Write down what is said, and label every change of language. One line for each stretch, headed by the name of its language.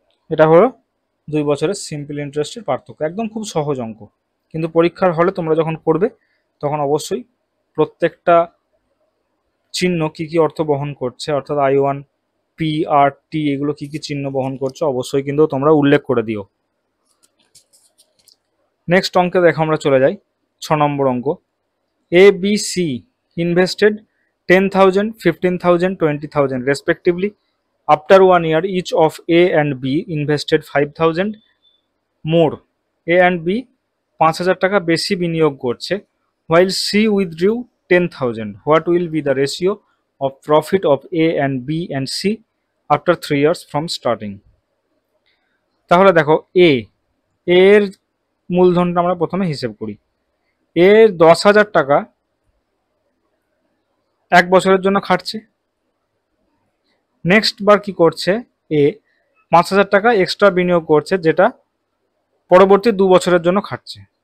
Bangla: এটা হলো 2 বছরের সিম্পল ইন্টারেস্টের পার্থক্য। একদম খুব সহজ অঙ্ক, কিন্তু পরীক্ষার হলে তোমরা যখন করবে তখন অবশ্যই প্রত্যেকটা চিহ্ন কি কি অর্থ বহন করছে, অর্থাৎ I1 P R T এগুলো কি কি চিহ্ন বহন করছে অবশ্যই কিন্তু তোমরা উল্লেখ করে দিও। নেক্সট অঙ্কে দেখো আমরা চলে যাই 6 নম্বর অঙ্ক।
English: A B C invested 10,000, 15,000, 20,000 respectively. After 1 year, each of A and B invested 5,000 more.
Bangla: A and B 5,000 টাকা বেশি বিনিয়োগ করছে,
English: while C withdrew 10,000. What will be the ratio of profit of A and B and C after 3 years from starting?
Bangla: তাহলে দেখো A এর মূলধনটা আমরা প্রথমে হিসেব করি। A 10,000 টাকা 1 বছরের জন্য খাটছে। নেক্সট বার কি করছে, এ 5,000 টাকা এক্সট্রা বিনিয়োগ করছে, যেটা পরবর্তী 2 বছরের জন্য খাটছে।